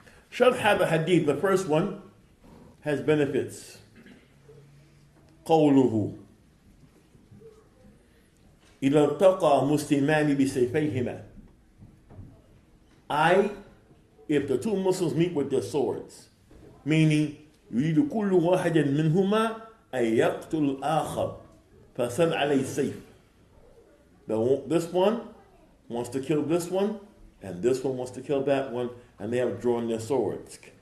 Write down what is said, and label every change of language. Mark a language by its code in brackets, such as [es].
[en] Sharh the hadith, the first one, has benefits. [ar] قوله إذا التقى مسلمان بسيفيهما. [en] If the two Muslims meet with their swords, meaning [ar] يريد كل واحد منهما أن يقتل الآخر فسن عليه السيف. [en] This one wants to kill this one, and this one wants to kill that one, and they have drawn their swords.